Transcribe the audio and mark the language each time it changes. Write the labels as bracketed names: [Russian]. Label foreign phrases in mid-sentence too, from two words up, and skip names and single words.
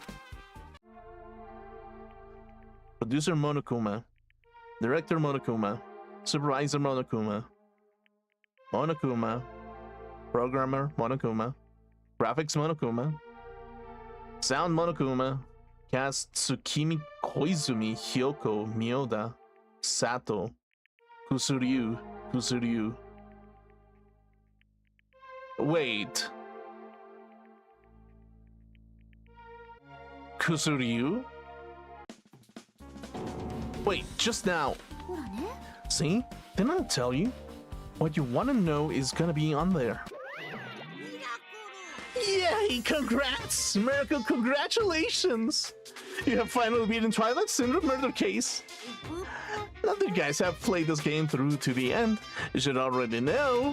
[English] Producer Monokuma. Director Monokuma. Supervisor Monokuma. Monokuma. Programmer Monokuma. Graphics Monokuma. Sound Monokuma. Cast Tsukimi Koizumi Hyoko Miyoda. Sato. Kusuryu. Kusuryu. Wait. Kusuryu? Wait, just now. [Japanese] ほらね [English] See? Didn't I tell you? What you want to know is gonna be on there. Yay! Congrats! Miracle, congratulations! You have finally beaten Twilight Syndrome Murder Case. Now that you guys have played this game through to the end, you should already know.